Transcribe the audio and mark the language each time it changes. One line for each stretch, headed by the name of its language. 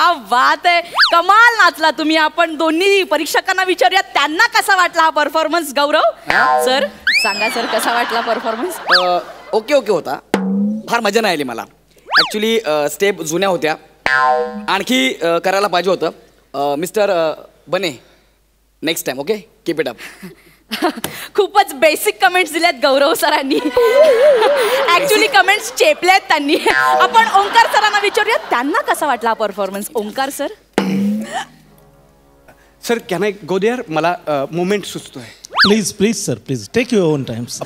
Marathi: बात आहे. कमाल नाचला तुम्ही. आपण दोन्ही परीक्षकांना विचारूया त्यांना कसा वाटला हा परफॉर्मन्स. गौरव सर सांगा सर कसा वाटला परफॉर्मन्स. ओके होता. फार मजा नाही आली मला. ऍक्च्युली स्टेप जुन्या होत्या. आणखी करायला पाहिजे होतं.
English: Mister Bane next time okay keep it up.
Marathi: खूपच बेसिक कमेंट्स दिल्यात गौरव सरांनी. ऍक्च्युली कमेंट्स चेपल्यात त्यांनी. आपण ओंकार सरांना विचारूया त्यांना कसा वाटला हा performance. Omkar sir.
English: Sir can I go there.
Marathi: मला moment सुचतोय.
English: Please sir please take your own times.